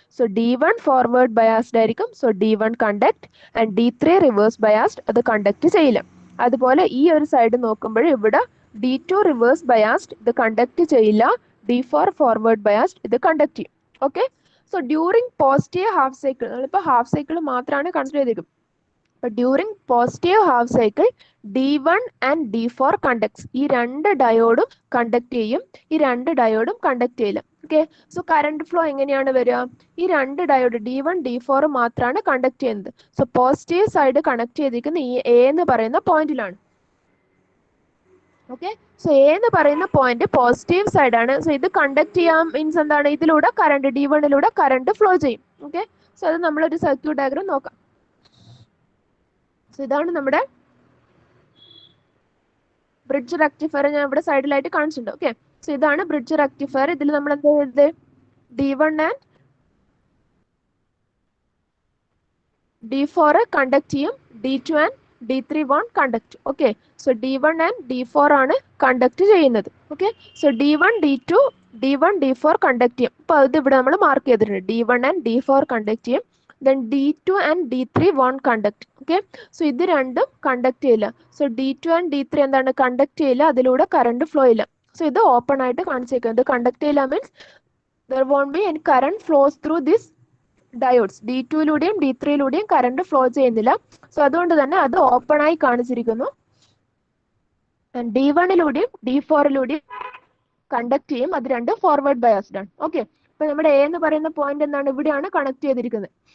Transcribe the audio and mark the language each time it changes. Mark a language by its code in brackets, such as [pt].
[ml] So D1 forward biased ആയിരിക്കും. So D1 conduct and D3 reverse biased, അത് conduct ചെയ്യില്ല. അതുപോലെ ഈ ഒരു സൈഡ് നോക്കുമ്പോൾ ഇവിടെ D2 റിവേഴ്സ് ബയാസ്ഡ്, ഇത് കണ്ടക്ട് ചെയ്യില്ല. D4 ഫോർവേഡ് ബയാസ്ഡ്, ഇത് കണ്ടക്ട് ചെയ്യും. Okay. So during positive half cycle, നമ്മളിപ്പോൾ ഹാഫ് സൈക്കിൾ മാത്രമാണ് കൺസിഡർ ചെയ്തിരിക്കുന്നത്. [en] But during positive half cycle D1 and D4 conducts. [ml] ഈ 2 ഡയോഡും കണ്ടക്ട് ചെയ്യും, ഈ 2 ഡയോഡും കണ്ടക്ട് ചെയ്യില്ല. ഓക്കെ. സോ കറണ്ട് ഫ്ലോ എങ്ങനെയാണ് വരിക? ഈ 2 ഡയോഡ് D1 D4 മാത്രമാണ് കണ്ടക്ട് ചെയ്യുന്നത്. സോ പോസിറ്റീവ് സൈഡ് കണക്ട് ചെയ്തിരിക്കുന്ന ഈ എ എന്ന് പറയുന്ന പോയിന്റിലാണ്. ഓക്കെ. സോ എ എന്ന് പറയുന്ന പോയിന്റ് പോസിറ്റീവ് സൈഡ് ആണ്. സോ ഇത് കണ്ടക്ട് ചെയ്യാൻ മീൻസ് എന്താണ്? ഇതിലൂടെ കറണ്ട് D1ലൂടെ കറണ്ട് ഫ്ലോ ചെയ്യും. ഓക്കെ. സോ അത് നമ്മളൊരു സർക്യൂട്ട് ഡയഗ്രാം നോക്കാം. സോ ഇതാണ് നമ്മുടെ ബ്രിഡ്ജ് റെക്ടിഫയർ. ഞാൻ ഇവിടെ സൈഡിലായിട്ട് കാണിച്ചിട്ടുണ്ട്. ഓക്കെ. സോ ഇതാണ് ബ്രിഡ്ജ് റെക്ടിഫയർ. ഇതിൽ നമ്മൾ എന്താ എഴുതുന്നത്? D1 ആൻഡ് D4 കണ്ടക്ട് ചെയ്യും, D2 and D3 [en] won't conduct. [ml] Okay. So D1 and D4 ആണ് കണ്ടക്ട് ചെയ്യുന്നത്. Okay. So D1 D4 conduct ചെയ്യും. അപ്പോൾ അത് ഇവിടെ നമ്മൾ മാർക്ക് ചെയ്തിട്ടുണ്ട്. D1 ആൻഡ് D4 കണ്ടക്ട് ചെയ്യും. [en] Then D2 and D3 won't conduct. [ml] Okay. So ഇത് രണ്ടും കണ്ടക്ട് ചെയ്യില്ല. സോ D2 ആൻഡ് D3 എന്താണ്? കണ്ടക്ട് ചെയ്യില്ല, അതിലൂടെ കറണ്ട് ഫ്ലോ ഇല്ല. സോ ഇത് ഓപ്പൺ ആയിട്ട് കാണിച്ചേക്കുന്നത്. കണ്ടക്ട് ചെയ്യില്ല means [en] there won't be any current flows through this diodes. [ml] D2-ലൂടെയും D3-ലൂടെയും current flow ചെയ്യുന്നില്ല. സോ അതുകൊണ്ട് തന്നെ അത് ഓപ്പൺ ആയി കാണിച്ചിരിക്കുന്നു. D1-ലൂടെയും D4-ലൂടെയും കണ്ടക്ട് ചെയ്യും. അത് രണ്ടും ഫോർവേഡ് ബയാസ്ഡ് ആണ്. ഓക്കെ, അപ്പൊ നമ്മുടെ എ എന്ന് പറയുന്ന പോയിന്റ് എന്താണ്, ഇവിടെയാണ് കണക്ട് ചെയ്തിരിക്കുന്നത്.